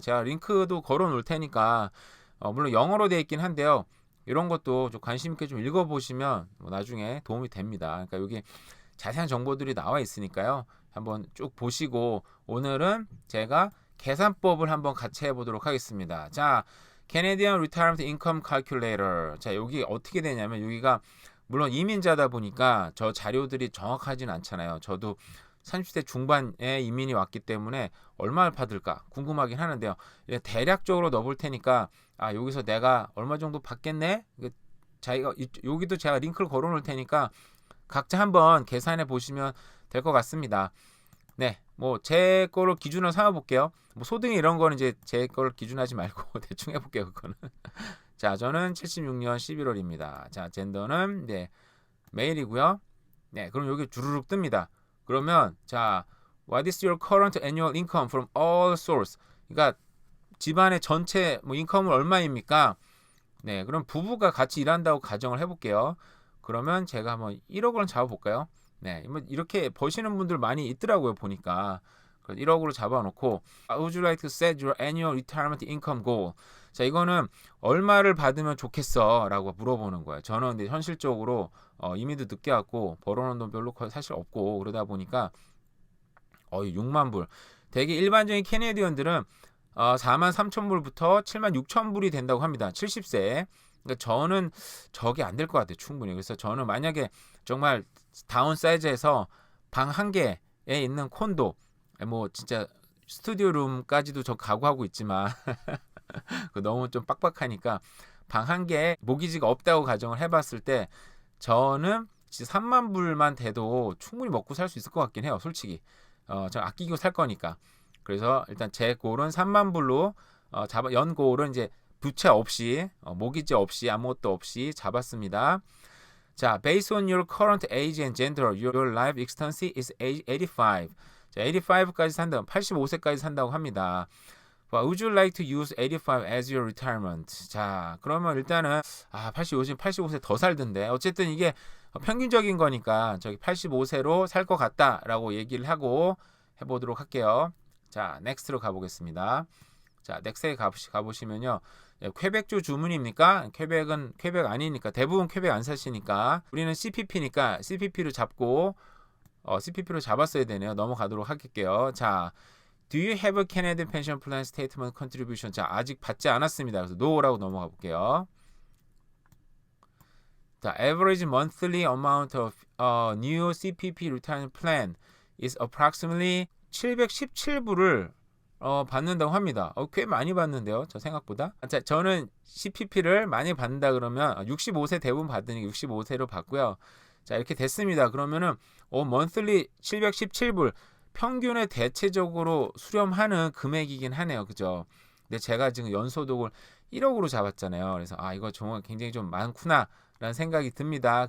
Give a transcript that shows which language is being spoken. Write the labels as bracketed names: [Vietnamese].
[Korean] 제가 링크도 걸어 놓을 테니까, 물론 영어로 되어 있긴 한데요. 이런 것도 좀 관심 있게 좀 읽어보시면 나중에 도움이 됩니다. 그러니까 여기 자세한 정보들이 나와 있으니까요. 한번 쭉 보시고, 오늘은 제가 계산법을 한번 같이 해보도록 하겠습니다. [English] 자, Canadian Retirement Income Calculator. [Korean] 자, 여기 어떻게 되냐면, 여기가 물론 이민자다 보니까 저 자료들이 정확하진 않잖아요. 저도 30대 중반에 이민이 왔기 때문에 얼마를 받을까 궁금하긴 하는데요. 대략적으로 넣어볼 테니까, 여기서 내가 얼마 정도 받겠네? 여기도 제가 링크를 걸어 놓을 테니까 각자 한번 계산해 보시면 될 것 같습니다. 네, 뭐 제 거로 기준으로 삼아 볼게요. 뭐 소득 이런 거는 이제 제 거를 기준하지 말고 대충 해볼게요, 그거는. 자, 저는 76년 11월입니다. 자, 젠더는 메일이고요. 네, 그럼 여기 주르륵 뜹니다. 그러면 자, [English] what is your current annual income from all source? [Korean] 그러니까 집안의 전체 인컴은 얼마입니까? 네, 그럼 부부가 같이 일한다고 가정을 해볼게요. 그러면 제가 한번 1억을 잡아볼까요? 네, 이렇게 버시는 분들 많이 있더라고요, 보니까. 1억으로 잡아놓고, [English] Would you like to set your annual retirement income goal? [Korean] 자, 이거는 얼마를 받으면 좋겠어? 라고 물어보는 거예요. 저는 근데 현실적으로 이민도 늦게 왔고 벌어놓은 돈 별로 사실 없고 그러다 보니까 6만 불. 되게 일반적인 캐네디언들은 4만 3천 불부터 7만 6천 불이 된다고 합니다. 70세. 그러니까 저는 저게 안 될 것 같아요, 충분히. 그래서 저는 만약에 정말 다운 사이즈에서 방 한 개에 있는 콘도, 뭐 진짜 스튜디오 룸까지도 저 가구하고 있지만 너무 좀 빡빡하니까 방 한 개에 모기지가 없다고 가정을 해봤을 때 저는 3만 불만 돼도 충분히 먹고 살 수 있을 것 같긴 해요, 솔직히. 저 아끼고 살 거니까. 그래서 일단 제 골은 3만 불로 연골은 이제 부채 없이 모기지 없이 아무것도 없이 잡았습니다. [English] 자, based on your current age and gender, your life expectancy is age 85. [Korean] 자, 85까지 산다, 85세까지 산다고 합니다. [English] Would you like to use 85 as your retirement? [Korean] 자, 그러면 일단은 85세 더 살던데. 어쨌든 이게 평균적인 거니까 저기 85세로 살 것 같다라고 얘기를 하고 해보도록 할게요. 자, 넥스트로 가보겠습니다. 자, 넥스트에 가보시면요. 퀘벡주 주문입니까? 퀘벡 아니니까 대부분 퀘벡 안 사시니까 우리는 CPP니까 CPP로 잡고 CPP로 잡았어야 되네요. 넘어가도록 할게요. [English] 자, Do you have a Canadian pension plan statement contribution? [Korean] 자, 아직 받지 않았습니다. 그래서 No라고 넘어가 볼게요. [English] 자, average monthly amount of new CPP retirement plan is approximately [Korean] 717불을 받는다고 합니다. 꽤 많이 받는데요. 저 생각보다. 자, 저는 CPP를 많이 받는다 그러면 65세 대부분 받으니까 65세로 받고요. 자, 이렇게 됐습니다. 그러면은 monthly 717불 평균에 대체적으로 수렴하는 금액이긴 하네요. 그죠? 근데 제가 지금 연소득을 1억으로 잡았잖아요. 그래서 이거 정말 굉장히 좀 많구나 라는 생각이 듭니다.